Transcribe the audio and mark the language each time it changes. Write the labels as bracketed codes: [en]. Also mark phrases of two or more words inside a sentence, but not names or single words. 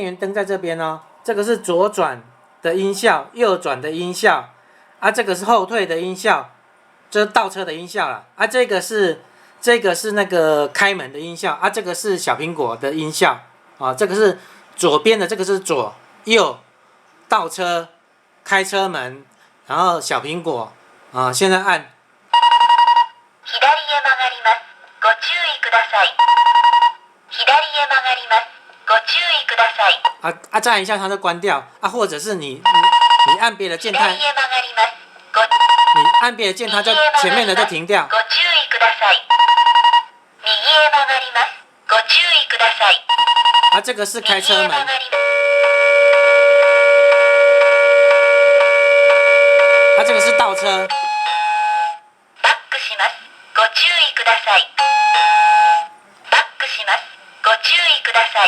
[zh] 源灯在这边哦，这个是左转的音效，右转的音效，这个是后退的音效，这是倒车的音效了，这个是那个开门的音效这个是小苹果的音效这个是左边的，这个是左右倒车开车门，然后小苹果现在按 [ja] 左へ曲がります。ご注意ください。左へ曲がります。ご注意ください。 [zh] 再按一下它就关掉或者是你按别的键它，你按别的键它就前面的就停掉。 [ja] ご注意ください。右へ曲がります。ご注意ください。 [zh] 这个是开车门。这个是倒车。 [ja] バックします。ご注意ください。バックします。ご注意ください。